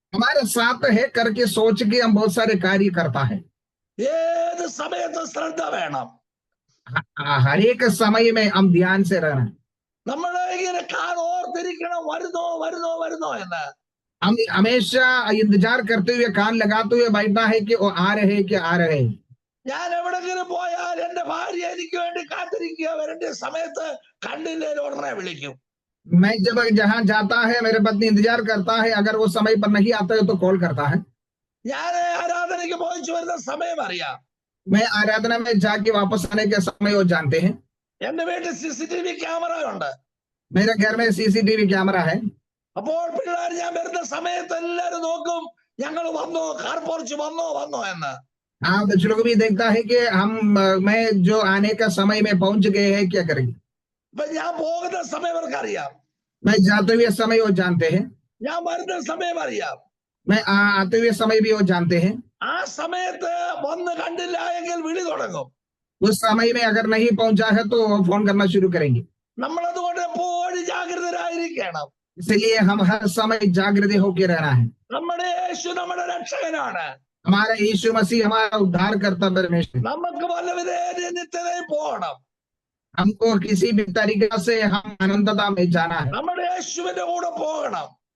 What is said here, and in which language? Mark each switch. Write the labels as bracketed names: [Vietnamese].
[Hindi] हमारे साथ है करके सोच के हम बहुत सारे कार्य करता है। [Malayalam] ഏത് സമയത്തും ശ്രദ്ധ വേണം. [Hindi] हर एक समय में हम ध्यान से रहना। [Malayalam] നമ്മളെ ഇങ്ങനെ ഓർത്തിരിക്കണം വരുന്നോ വരുന്നോ വരുന്നോ എന്ന്. [Hindi] हम हमेशा इंतजार करते हुए कान लगाते हुए बैठना है कि वो आ रहे कि आ रहे। [Malayalam] ഞാൻ എവിടെങ്കിലും പോയാൽ എന്റെ ഭാര്യ എനിക്ക് വേണ്ടി കാത്തിരിക്കുക, വരേണ്ട സമയത്ത് കണ്ടില്ലേലും ഉടനെ വിളിക്കും. [Hindi] मैं जब जहां जाता है मेरे पत्नी इंतजार करता है, अगर वो समय पर नहीं आता है तो कॉल करता है। [Malayalam] ഞാൻ ആരാധനയ്ക്ക് പോയിച്ചു വരുന്ന സമയം അറിയാം. [Hindi] मैं आराधना में जाके वापस आने के समय वो जानते हैं। [Malayalam] എന്റെ വീട്ടിൽ CCTV ക്യാമറ ഉണ്ട്. [Hindi] मेरे घर में CCTV कैमरा है। [Malayalam] അപ്പോൾ പിള്ളേർ ഞാൻ വരുന്ന സമയത്ത് എല്ലാരും നോക്കും ഞങ്ങൾ വന്നോ, കാർ പോർച്ച് വന്നോ വന്നോ എന്ന്. [Hindi] हाँ, बच्चे लोग भी देखता है कि मैं जो आने का समय में पहुंच गए हैं, क्या करेंगे। [Malayalam] അപ്പൊ ഞാൻ പോകുന്ന സമയം അവർക്ക് അറിയാം, [Hindi] मैं जाते हुए समय वो जानते हैं, [Malayalam] ഞാൻ വരുന്ന സമയം അറിയാം. [Hindi] मैं आते हुए समय भी वो जानते हैं। [Malayalam] ആ സമയത്ത് വന്ന് കണ്ടില്ല എങ്കിൽ വിളി തുടങ്ങും. [Hindi] उस समय में अगर नहीं पहुंचा है तो वो फोन करना शुरू करेंगे। [Malayalam] നമ്മളതുകൊണ്ട് എപ്പോഴും ജാഗ്രതരായിരിക്കണം. [Hindi] इसलिए हम हर समय जागृत होकर रहना है। [Malayalam] നമ്മുടെ യേശു നമ്മുടെ രക്ഷകനാണ്. [Hindi] हमारा यीशु मसीह हमारा उद्धार करता परमेश्वर। [Malayalam] നമുക്ക് പല നിത്യതയിൽ പോകണം. [Hindi] हमको किसी भी तरीके से हम अनंतता में जाना है। [Malayalam] നമ്മുടെ യേശുവിന്റെ കൂടെ പോകണം.